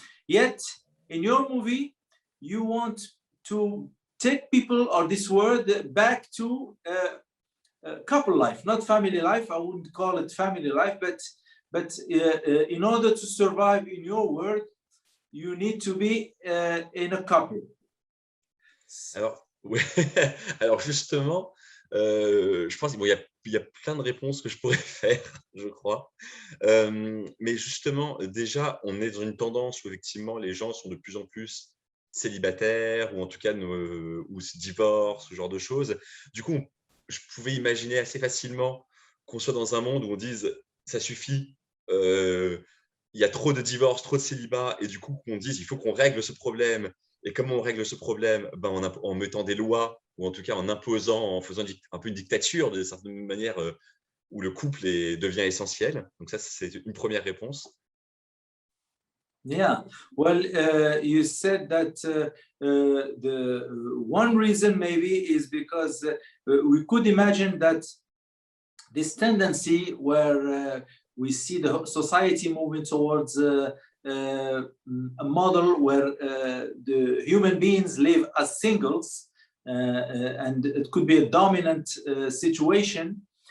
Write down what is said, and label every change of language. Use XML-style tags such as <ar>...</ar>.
<en>Yet, in your movie, you want to take people or this word back to couple life, not family life. I wouldn't call it family life, but in order to survive in your world, you need to be in a couple.</en> <fr>Alors, ouais. Alors justement, je pense qu'il y a plein de réponses que je pourrais faire, je crois. Mais justement, déjà, on est dans une tendance où effectivement les gens sont de plus en plus célibataires ou en tout cas ou se divorcent, ce genre de choses. Du coup, je pouvais imaginer assez facilement qu'on soit dans un monde où on dise ça suffit, il y a trop de divorces, trop de célibats, et du coup qu'on dise il faut qu'on règle ce problème. Et comment on règle ce problème? Ben, en mettant des lois, ou en tout cas en imposant, en faisant un peu une dictature de certaine manière où le couple devient essentiel. Donc ça, c'est une première réponse.</fr> <en>Yeah, well, you said that the one reason maybe is because we could imagine that this tendency where we see the society moving towards a model where the human beings live as singles, and it could be a dominant situation.</en>